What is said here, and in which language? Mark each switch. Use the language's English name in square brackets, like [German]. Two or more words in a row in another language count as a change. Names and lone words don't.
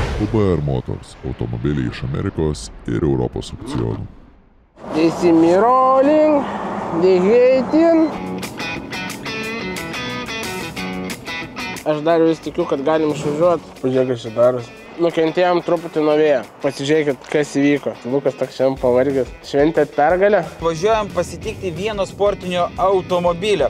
[Lithuanian] UBR Motors – automobiliai iš Amerikos ir Europos aukcionų. [English] They see me rolling, they hating. [Lithuanian] Aš dar vis tikiu, kad galim išvažiuoti. Pažiūrėk, kas čia darosi. Nukentėjom truputį nuo vėjo. Pasižiūrėkit, kas įvyko. Lukas toks šiandien pavargęs. Šventėt pergalę. Važiuojam pasitikti vieno sportinio automobilio.